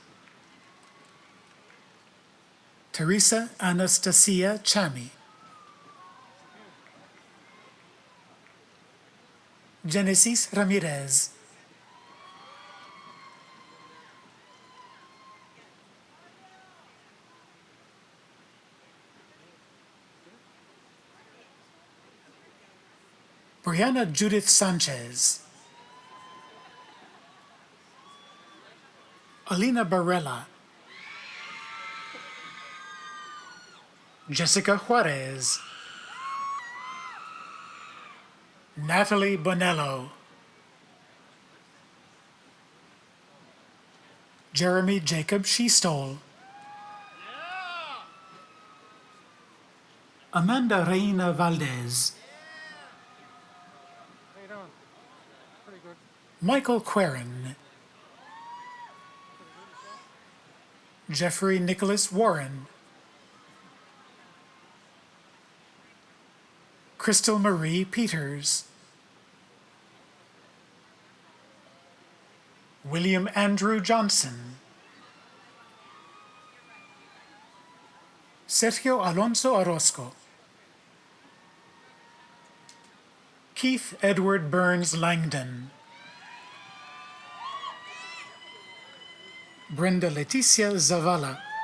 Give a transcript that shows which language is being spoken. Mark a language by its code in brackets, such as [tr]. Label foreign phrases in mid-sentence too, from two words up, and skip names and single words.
[en] Teresa Anastasia Chami, Genesis Ramirez, Brianna Judith Sanchez, Alina Barella, Jessica Juarez, Natalie Bonello, Jeremy Jacob Sheestole, Amanda Reina Valdez, Michael Querin, Jeffrey Nicholas Warren, Crystal Marie Peters, William Andrew Johnson, Sergio Alonso Orozco, Keith Edward Burns Langdon, Brenda Leticia Zavala,